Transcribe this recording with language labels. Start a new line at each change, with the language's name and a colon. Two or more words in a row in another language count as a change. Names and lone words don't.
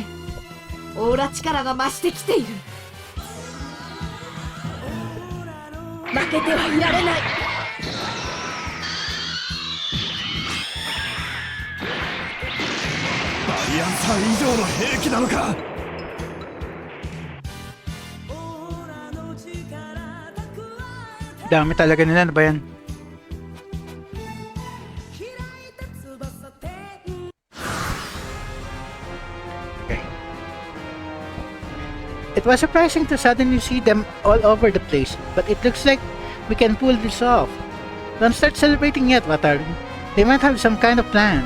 Japanese: オーラ力が増してきている。負けてはいられない。バリアンサー以上の兵器なのか。
Filipino: Dami talaga nila, ano ba yan?
English: Okay. It was surprising to suddenly see them all over the place, but it looks like we can pull this off. Don't start celebrating yet, Wataru. They might have some kind of plan.